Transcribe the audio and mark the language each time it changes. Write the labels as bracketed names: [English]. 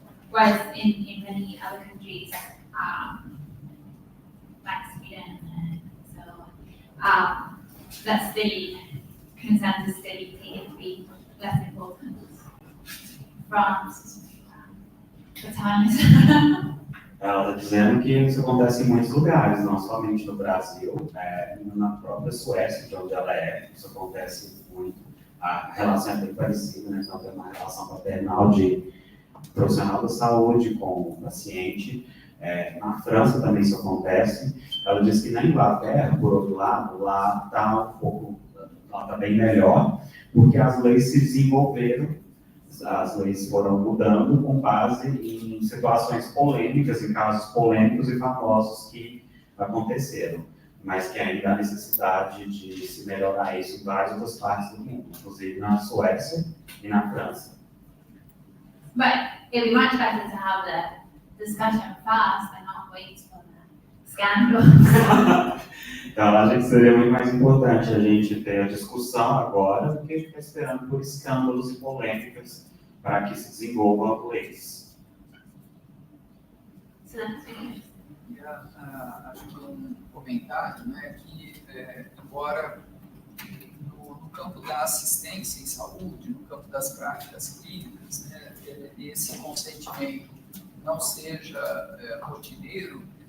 [English] Whereas in many other countries, like Sweden and so on, that still consent is still taken to be less important from the times. [Portuguese] Ela está dizendo que isso acontece em muitos lugares, não somente no Brasil, na própria Suécia, de onde ela é, isso acontece muito. A relação é bem parecida, né? Então tem uma relação paternal de profissional da saúde com o paciente. Na França também isso acontece. Ela diz que na Inglaterra, por outro lado, lá está bem melhor, porque as leis se desenvolveram. As leis foram mudando com base em situações polêmicas, em casos polêmicos e famosos que aconteceram, mas que ainda há necessidade de se melhorar isso em várias outras partes do mundo, inclusive na Suécia e na França. [English] But it'd be much better to have the discussion fast and not wait for the scandals. [Portuguese] Então, a gente seria muito mais importante a gente ter a discussão agora do que ficar esperando por escândalos e polêmicas para que se desenvolvam leis. [English] So that's really [Portuguese] Acho que um comentário, né, que embora no campo da assistência em saúde, no campo das práticas clínicas, né, esse consentimento não seja rotineiro,